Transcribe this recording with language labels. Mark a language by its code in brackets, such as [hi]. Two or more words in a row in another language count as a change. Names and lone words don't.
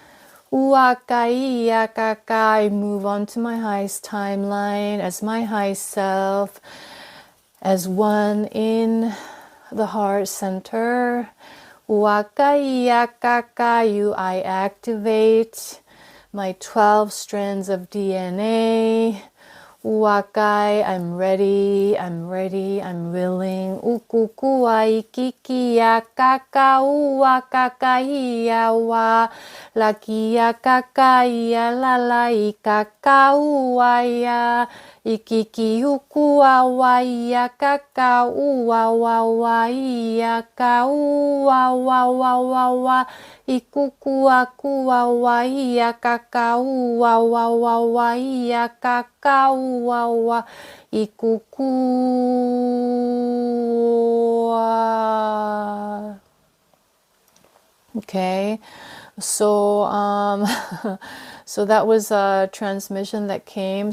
[en] I move on to my highest timeline as my highest self, as one in the heart center. I activate my 12 strands of DNA. Uakai, I'm ready, I'm ready, I'm willing. Ukukua ikikia kaka ua kakaia wa. Lakia kakaia lala ikaka uaya. Ikiki ukua waia kaka ua wa waia ka ua wa wa wa wa. Ikukua kua waia kaka ua wa wa waia kaka ua wa. Ikukua. Okay, so so that was a transmission that came.